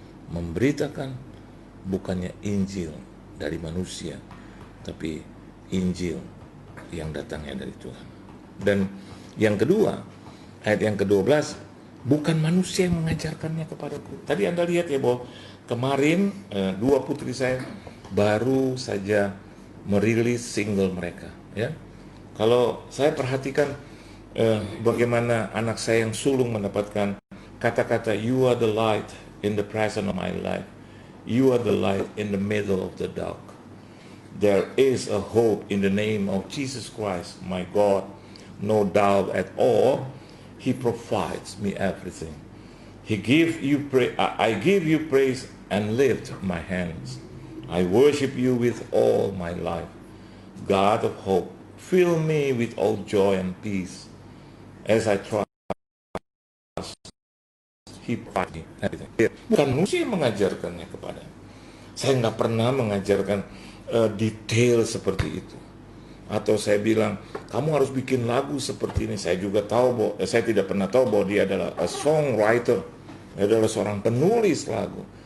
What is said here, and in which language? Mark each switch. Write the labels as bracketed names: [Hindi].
[Indonesian] Memberitakan bukannya Injil dari manusia, tapi Injil yang datangnya dari Tuhan. Dan yang kedua, ayat yang ke-12, bukan manusia yang mengajarkannya kepadaku. Tadi Anda lihat ya bahwa kemarin dua putri saya baru saja merilis single mereka, ya. Kalau saya perhatikan bagaimana anak saya yang sulung mendapatkan kata-kata, [English] you are the light in the present of my life, you are the light in the middle of the dark, there is a hope in the name of Jesus Christ my God, no doubt at all, He provides me everything, I give you praise and lift my hands, I worship you with all my life, God of hope, fill me with all joy and peace as I trust He provides me everything. [Indonesian] Bukan manusia yang mengajarkannya kepada. Saya nggak pernah mengajarkan detail seperti itu. Atau saya bilang, kamu harus bikin lagu seperti ini. Saya juga tahu bahwa, saya tidak pernah tahu bahwa dia adalah [English] a songwriter. [Indonesian] Dia adalah seorang penulis lagu.